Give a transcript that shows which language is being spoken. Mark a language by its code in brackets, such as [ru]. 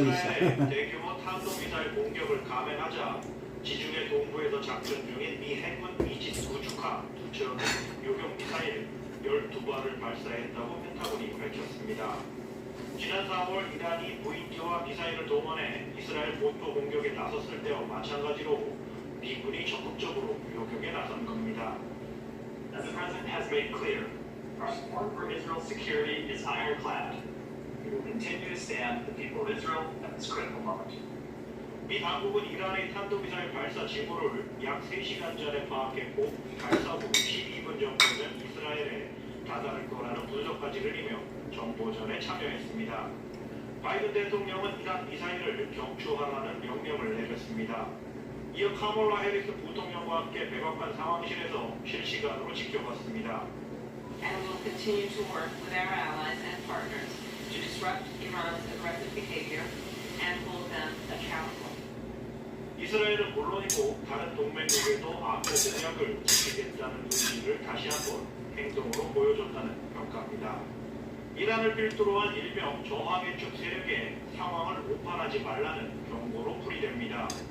[ko] 이스라엘에 대규모 탄도미사일 공격을 감행하자 지중해 동부에서 작전 중인 미 해군 이지스 구축함 2척 요격 미사일 12발을 발사했다고 펜타곤이 밝혔습니다. 지난 4월 이란이 무인기와 미사일을 동원해 이스라엘 본토 공격에 나섰을 때와 마찬가지로 미군이 적극적으로 요격에 나선 겁니다. [en] As the president has made clear, our support for Israel's security is ironclad. We will continue to stand with the people of Israel at this critical moment. [ko] 미 당국은 이란의 탄도미사일 발사 징후를 약 3시간 전에 파악했고 발사 후 12분 정도면 이스라엘에 다다를 거라는 분석까지 흘리며 정보전에 참여했습니다. 바이든 대통령은 이란 미사일을 경추하라는 명령을 내렸습니다. 이어 카몰라 해리스 부통령과 함께 백악관 상황실에서 실시간으로 지켜봤습니다. [en] And will continue to work with our allies and partners to disrupt Iran's aggressive behavior and hold them accountable. [ko] 이스라엘은 물론이고 다른 동맹국에도 안보 공약을 지키겠다는 의지를 다시 한번 행동으로 보여줬다는 평가입니다. 이란을 필두로 한 일명 저항의 축 세력에 상황을 오판하지 말라는 경고로 풀이됩니다.